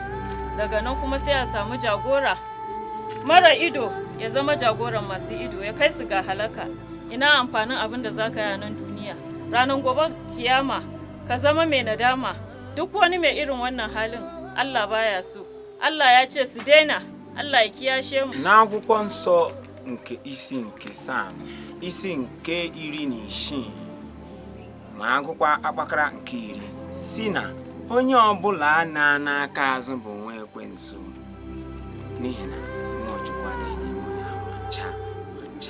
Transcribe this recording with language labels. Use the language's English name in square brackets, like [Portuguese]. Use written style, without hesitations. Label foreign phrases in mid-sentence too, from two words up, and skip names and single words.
[Hausa] Daga nan kuma sai a samu jagora mara ido ya zama jagoran masu ido, ya kai su ga halaka. Ina amfanin abin da zaka yi a nan duniya, ranar gobe kiyama ka zama mai nadama. Duk wani mai irin wannan halin Allah baya so. Allah ya ce su daina. Allah ya kiyashe mu. [Igbo] N'akwụkwọ nsọ nke isi nke Sam isi nke 16 ma agụkwa akpakara nke 10 si na onye ọbụla na aka azụ bụ nwa ekwensu, n'ihi na Nwachukwu adịghị n'ime onye ahụ ncha.